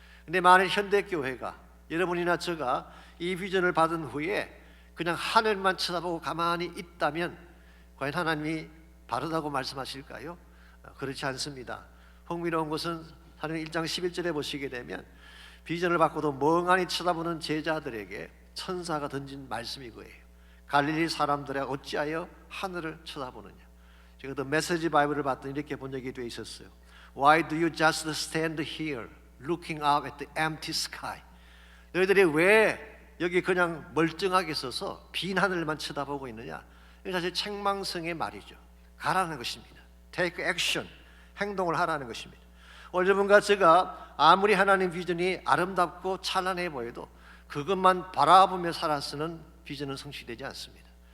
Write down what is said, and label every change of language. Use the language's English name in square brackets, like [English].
[Korean] 근데 만일 현대 교회가, 여러분이나 저가 이 비전을 받은 후에 그냥 하늘만 쳐다보고 가만히 있다면 과연 하나님이 바르다고 말씀하실까요? 그렇지 않습니다. 흥미로운 것은 사도행 1장 11절에 보시게 되면 비전을 받고도 멍하니 쳐다보는 제자들에게 천사가 던진 말씀이 그거예요. 갈릴리 사람들아 어찌하여 하늘을 쳐다보느냐. 제가 더 메시지 바이블을 봤더니 이렇게 번역이 되어 있었어요. [English] Why do you just stand here looking up at the empty sky? [Korean] 너희들이 왜 여기 그냥 멀쩡하게 서서 빈 하늘만 쳐다보고 있느냐? 이게 사실 책망성의 말이죠. 가라는 것입니다. [English] Take action, [Korean] 행동을 하라는 것입니다. 오늘 여러분과 제가 아무리 하나님 비전이 아름답고 찬란해 보여도 그것만 바라보며 살아서는 비전은 성취되지 않습니다.